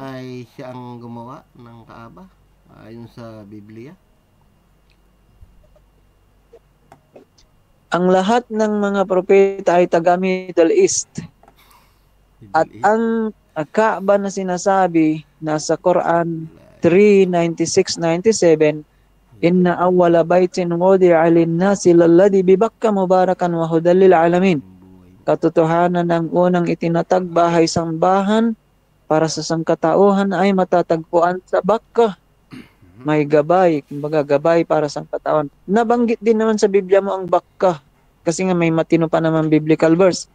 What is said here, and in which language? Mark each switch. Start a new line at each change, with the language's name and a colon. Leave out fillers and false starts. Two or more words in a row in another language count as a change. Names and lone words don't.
Filipino: ay siya ang gumawa ng Kaaba ayon sa Biblia. Ang lahat ng mga propeta ay taga
English: Middle East.
Filipino: At ang Kaaba na sinasabi nasa Quran 3:96-97,
Arabic: إن أول بيت وضع للناس للذي ببكة مباركا وهدى للعالمين.
Filipino: Katotohanan ng unang itinatag bahay sambahan para sa sangkatauhan ay matatagpuan sa Bakka. May gabay, kumbaga gabay para sa sangkatauhan. Nabanggit din naman sa Biblia mo ang Bakka kasi nga may matino pa naman biblical verse.